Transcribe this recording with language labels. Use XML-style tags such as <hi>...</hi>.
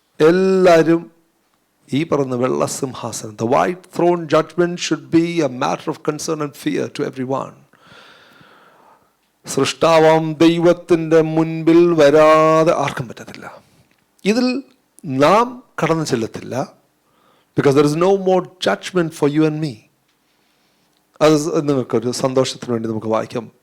<ml>എല്ലാവരും ഈ പറയുന്ന വെള്ള സിംഹാസനം,</ml> <en>The white throne judgement should be a matter of concern and fear to everyone.</en> <ml>സൃഷ്ടാവാം ദൈവത്തിൻ്റെ മുൻപിൽ വരാതെ ആർക്കും പറ്റത്തില്ല. ഇതിൽ നാം കടന്നു ചെല്ലത്തില്ല.</ml> <en>Because there is no more judgment for you and me.</en> <ml>അത് നിങ്ങൾക്കൊരു സന്തോഷത്തിന് വേണ്ടി നമുക്ക് വായിക്കാം.</ml>